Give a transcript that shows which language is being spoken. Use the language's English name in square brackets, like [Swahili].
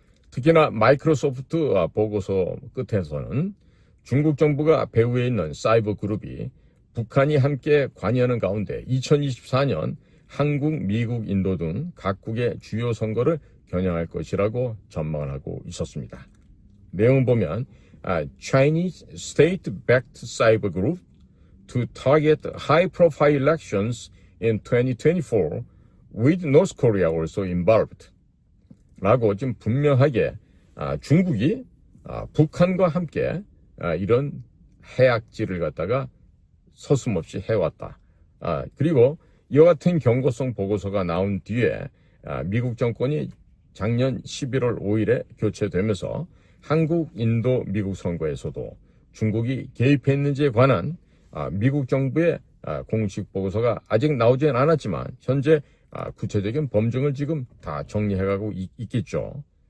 [Korean] 특히나 마이크로소프트 보고서 끝에서는 중국 정부가 배후에 있는 사이버 그룹이 북한이 함께 관여하는 가운데 2024년 한국, 미국, 인도 등 각국의 주요 선거를 겨냥할 것이라고 전망을 하고 있었습니다. 내용 보면 [English] Chinese state-backed cyber group to target high-profile elections in 2024 with North Korea also involved. [Korean] 라고 지금 분명하게 중국이 북한과 함께 이런 해악질을 갖다가 서슴없이 해왔다. 그리고 이와 같은 경고성 보고서가 나온 뒤에 미국 정권이 작년 11월 5일에 교체되면서 한국, 인도, 미국 선거에서도 중국이 개입했는지에 관한 미국 정부의 공식 보고서가 아직 나오진 않았지만 현재 구체적인 범증을 지금 다 정리해가고 있겠죠.